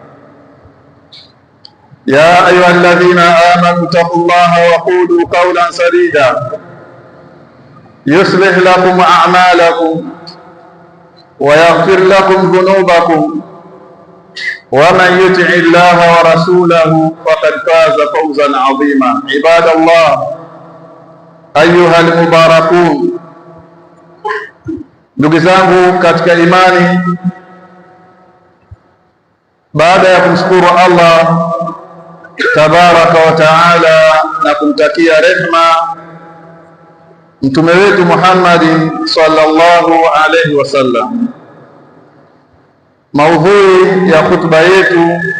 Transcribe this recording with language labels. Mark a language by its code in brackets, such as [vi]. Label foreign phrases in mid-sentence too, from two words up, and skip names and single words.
[ar] يا أيها الذين آمنوا اتقوا الله وقولوا قولا سديدا يصلح لكم أعمالكم ويغفر لكم ذنوبكم ومن يطع الله ورسوله فقد فاز فوزا عظيما. عباد الله أيها المباركون، [sw] ndugu zangu katika imani, baada ya kumshukuru Allah [ar] tabaraka wa taala [sw] na kumtakia rehma mtume wetu Muhammadin [ar] sallallahu alaihi wasallam, [sw] maudhui ya khutba yetu